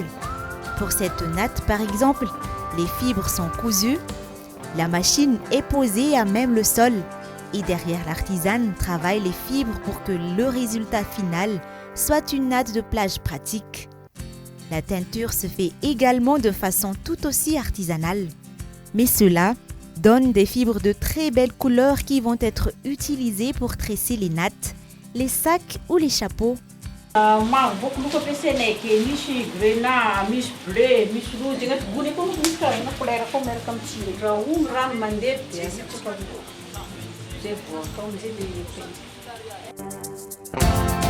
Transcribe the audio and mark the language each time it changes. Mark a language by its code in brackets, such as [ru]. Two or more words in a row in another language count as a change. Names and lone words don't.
[fr] Pour cette natte, par exemple, les fibres sont cousues, la machine est posée à même le sol et derrière l'artisane travaille les fibres pour que le résultat final soit une natte de plage pratique. La teinture se fait également de façon tout aussi artisanale, mais cela donne des fibres de très belles couleurs qui vont être utilisées pour tresser les nattes, les sacs ou les chapeaux. [mg] Maro boko loko ampiasainay ke misy grenat, misy bleu, misy rouge agnaty gony koa misy karazana couleur koa miaraka amin'ny tsiro raha ono rano mandeha dia zay vao atao amizay le